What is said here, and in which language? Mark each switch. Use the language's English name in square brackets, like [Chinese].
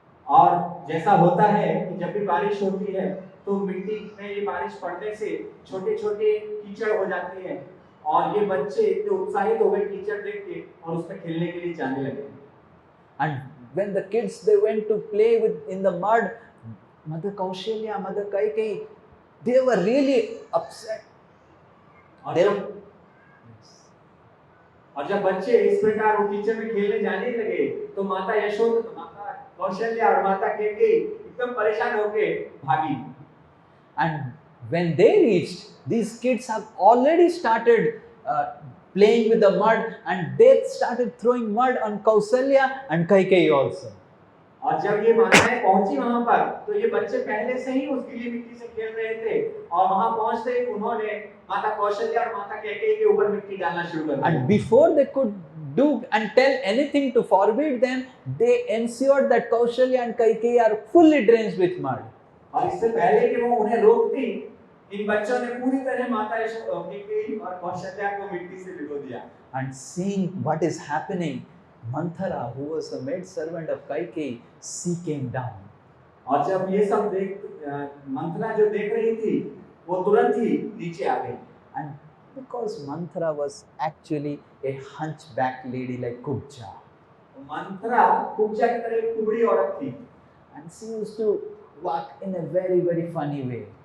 [Hindi] और जैसा होता है कि जब भी बारिश होती है तो मिट्टी में ये बारिश पड़ने से छोटे-छोटे कीचड़ हो जाते हैं, और ये बच्चे इतने उत्साहित हो गए कीचड़ देख के और उसमें खेलने के लिए जाने लगे। [English] And when the kids they went to play in the mud, Mother Kaushalya, Mother Kaikeyi, they were really upset. [Hindi] और जब बच्चे इस प्रकार वो कीचड़ में खेलने जाने लगे, तो माता यशोदा, माता कौशल्या और माता कैकेयी एकदम परेशान होके भागी। [English] And when they reached, these kids have already started playing with the mud, and they started throwing mud on Kausalya and Kaikeyi also. [Hindi] और जब ये माताएं पहुंची वहां पर, तो ये बच्चे पहले से ही उस गीली मिट्टी से खेल रहे थे, और वहां पहुंचते ही उन्होंने माता कौशल्या और माता कैकेयी के ऊपर मिट्टी डालना शुरू कर दिया। [English] And before they could do and tell anything to forbid them, they ensured that Kaushalya and Kaikeyi are fully drenched with mud. [Hindi] और इससे पहले कि वो उन्हें रोकती, इन बच्चों ने पूरी तरह माता कैकेयी और कौशल्या को मिट्टी से भिगो दिया। [English] And seeing what is happening, Manthara, who was the maid servant of Kaikeyi, she came down. [Hindi] और जब ये सब मंथरा जो देख रही थी, वो तुरंत ही नीचे आ गई। [English] And because Manthara was actually a hunchback lady like Kubja. [Hindi] Manthara Kubja की तरह एक कुबड़ी औरत थी। [English] And she used to walk in a very, very funny way.